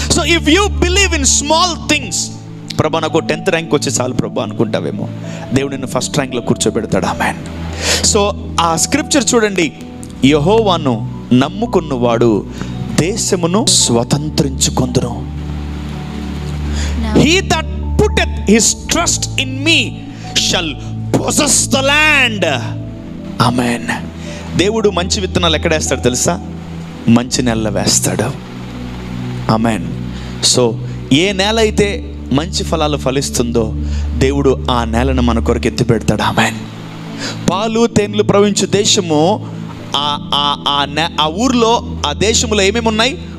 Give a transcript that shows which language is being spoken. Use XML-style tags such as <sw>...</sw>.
<en>so if you believe in small things,</en> <te>ప్రభా నాకు 10th rank వచ్చి చాలు ప్రభా అనుకుంటావేమో, దేవుడు నిన్ను ఫస్ట్ ర్యాంక్లో కూర్చోబెడతాడు. ఆమేన్. సో ఆ స్క్రిప్చర్ చూడండి, యెహోవాను నమ్ముకున్నవాడు దేశమును స్వతంత్రించుకొందును.</te> <en>He that putteth his trust in me shall possess the land. Amen.</en> <te>దేవుడు మంచి విత్తనాలు ఎక్కడ వేస్తాడు తెలుసా? మంచి నేలలో వేస్తాడు. ఆమేన్. సో ఏ నేల అయితే మంచి ఫలాలు ఫలిస్తుందో దేవుడు ఆ నేలను మన కొరకు ఎత్తి పెడతాడు. ఆమేన్. పాలు తేనెలు ప్రవహించు దేశము, ఆ ఊర్లో, ఆ దేశంలో ఏమేమి ఉన్నాయి?</te>